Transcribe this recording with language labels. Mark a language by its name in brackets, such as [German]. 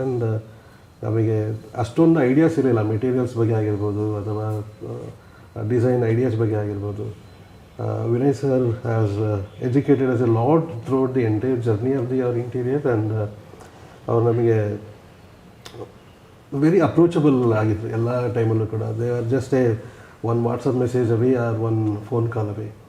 [Kannada] And ನಮಗೆ ಅಷ್ಟೊಂದು ideas ಇರಲಿಲ್ಲ ಮೆಟೀರಿಯಲ್ಸ್ ಬಗ್ಗೆ ಆಗಿರ್ಬೋದು ಅಥವಾ ಡಿಸೈನ್ ಐಡಿಯಾಸ್ ಬಗ್ಗೆ ಆಗಿರ್ಬೋದು. [English] Vinay sir has educated us a lot throughout the entire journey of our interior, and [Kannada] ಅವರು ನಮಗೆ ವೆರಿ ಅಪ್ರೋಚಬಲ್ ಆಗಿದ್ರು ಎಲ್ಲ ಟೈಮಲ್ಲೂ ಕೂಡ. [English] They are just one WhatsApp message away are one phone call away.